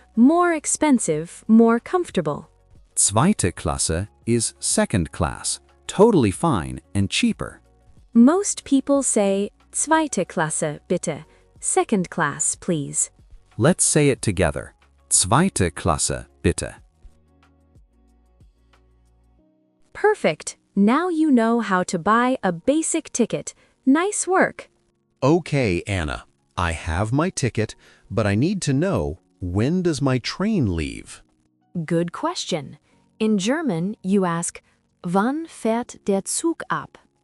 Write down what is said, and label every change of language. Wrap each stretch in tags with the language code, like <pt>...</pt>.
<en>More expensive, more comfortable.</en> <de>Zweite Klasse</de> <en>is second class. Totally fine and cheaper. Most people say</en> <de>zweite Klasse, bitte.</de> <en>Second class, please. Let's say it together.</en> <de>Zweite Klasse, bitte.</de> <en>Perfect. Now you know how to buy a basic ticket. Nice work. Okay, Anna, I have my ticket, but I need to know, when does my train leave? Good question. In German, you ask,</en> <de>Wann fährt der Zug ab?</de>